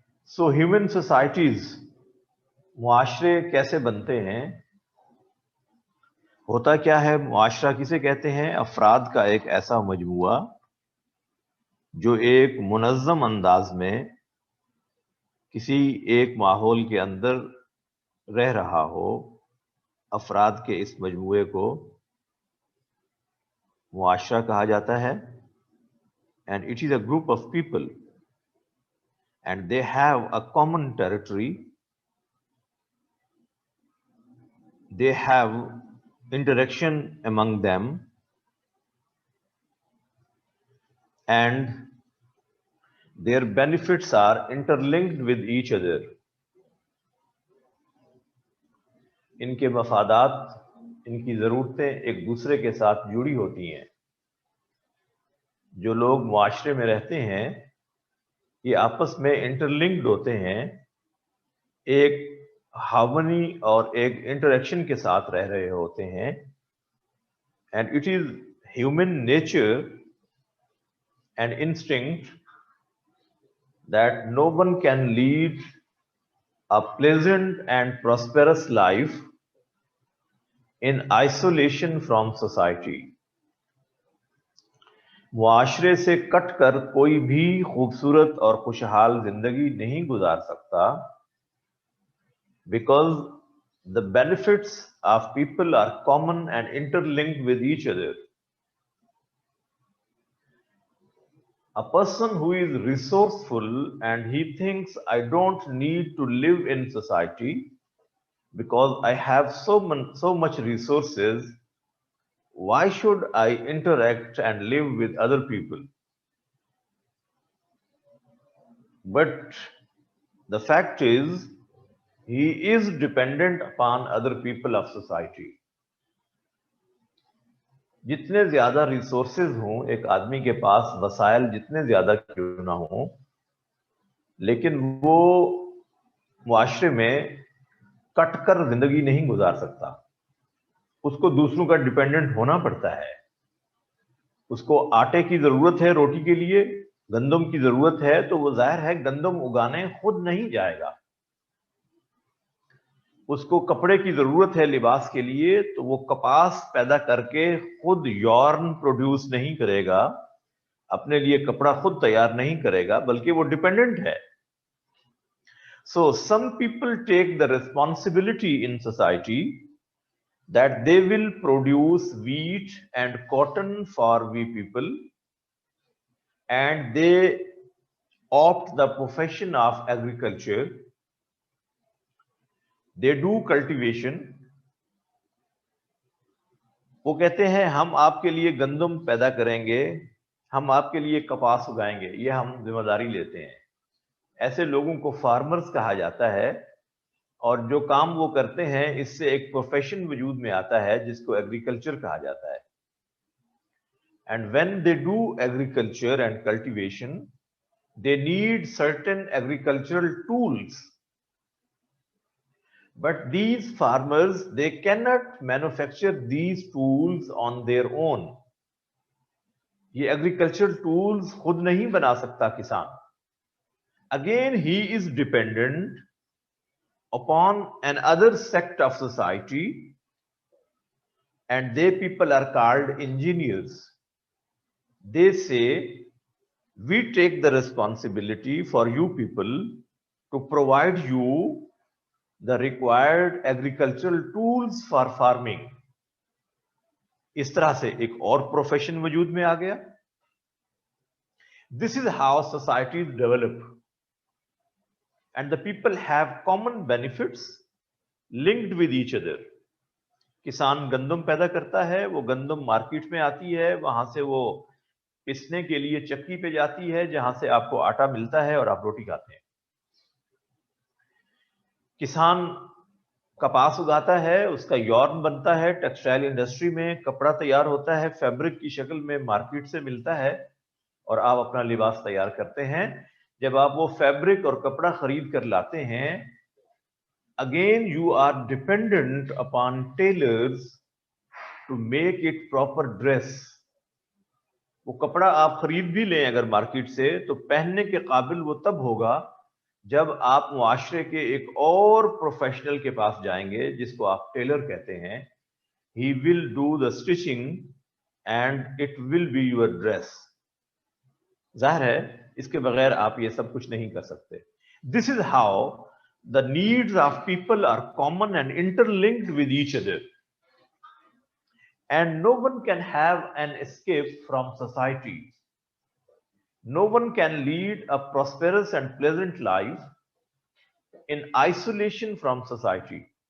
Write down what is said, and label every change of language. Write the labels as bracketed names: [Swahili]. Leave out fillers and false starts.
[Urdu] So human societies, معاشرے کیسے بنتے ہیں؟ ہوتا کیا ہے معاشرہ کسے کہتے ہیں؟ افراد کا ایک ایسا مجموعہ جو ایک منظم انداز میں کسی ایک ماحول کے اندر رہ رہا ہو. افراد کے اس مجموعے کو معاشرہ کہا جاتا ہے. [English] And it is a group of people and they have a common territory. They have interaction among them and their benefits are interlinked with each other. [Urdu] ان کے مفادات, ان کی ضرورتیں ایک دوسرے کے ساتھ جڑی ہوتی ہیں. جو لوگ معاشرے میں رہتے ہیں یہ آپس میں انٹرلنکڈ ہوتے ہیں، ایک ہارمونی اور ایک انٹریکشن کے ساتھ رہ رہے ہوتے ہیں. [English] And it is human nature and instinct that no one can lead a pleasant and prosperous life in isolation from society. [Urdu] معاشرے سے کٹ کر کوئی بھی خوبصورت اور خوشحال زندگی نہیں گزار سکتا، [English] because the benefits of people are common and interlinked with each other. A person who is resourceful and he thinks, I don't need to live in society because I have so much resources, why should I interact and live with other people? But the fact is, he is dependent upon other people of society. [Urdu] جتنے زیادہ resources ہوں ایک آدمی کے پاس، وسائل جتنے زیادہ کیوں نہ ہوں، لیکن وہ معاشرے میں کٹ کر زندگی نہیں گزار سکتا. اس کو دوسروں کا ڈیپینڈنٹ ہونا پڑتا ہے. اس کو آٹے کی ضرورت ہے روٹی کے لیے، گندم کی ضرورت ہے، تو وہ ظاہر ہے گندم اگانے خود نہیں جائے گا. اس کو کپڑے کی ضرورت ہے لباس کے لیے، تو وہ کپاس پیدا کر کے خود [English] yarn produce [Urdu] نہیں کرے گا، اپنے لیے کپڑا خود تیار نہیں کرے گا، بلکہ وہ ڈیپینڈنٹ ہے. [English] So some people take the responsibility in society that they will produce wheat and cotton for we people, and they opt the profession of agriculture. They do cultivation. [Urdu] وہ کہتے ہیں ہم آپ کے لیے گندم پیدا کریں گے، ہم آپ کے لیے کپاس اگائیں گے، یہ ہم ذمہ داری لیتے ہیں. ایسے لوگوں کو فارمرز کہا جاتا ہے، اور جو کام وہ کرتے ہیں اس سے ایک پروفیشن وجود میں آتا ہے جس کو ایگریکلچر کہا جاتا ہے. [English] And when they do agriculture and cultivation, they need certain agricultural tools. But these farmers they can not manufacture these tools on their own. [Urdu] یہ ایگریکلچرل ٹولس خود نہیں بنا سکتا کسان. [English] Again he is dependent upon another sect of society, and they people are called engineers. They say, we take the responsibility for you people to provide you the required agricultural tools for farming. [Urdu] اس طرح سے ایک اور profession وجود میں آ گیا. [English] This is how societies develop. And the people have common benefits linked with each other. [Urdu] کسان گندم پیدا کرتا ہے، وہ گندم مارکیٹ میں آتی ہے، وہاں سے وہ پسنے کے لیے چکی پہ جاتی ہے جہاں سے آپ کو آٹا ملتا ہے اور آپ روٹی کھاتے ہیں. کسان کپاس اگاتا ہے، اس کا یارن بنتا ہے، ٹیکسٹائل انڈسٹری میں کپڑا تیار ہوتا ہے، فیبرک کی شکل میں مارکیٹ سے ملتا ہے، اور آپ اپنا لباس تیار کرتے ہیں. جب آپ وہ فیبرک اور کپڑا خرید کر لاتے ہیں، [English] Again you are dependent upon tailors to make it proper dress. [Urdu] وہ کپڑا آپ خرید بھی لیں اگر مارکیٹ سے، تو پہننے کے قابل وہ تب ہوگا جب آپ معاشرے کے ایک اور پروفیشنل کے پاس جائیں گے جس کو آپ ٹیلر کہتے ہیں. [English] He will do the stitching and it will be your dress. [Urdu] ظاہر ہے اس کے بغیر آپ یہ سب کچھ نہیں کر سکتے. [English] This is how the needs of people are common and interlinked with each other. And no one can have an escape from society. No one can lead a prosperous and pleasant life in isolation from society.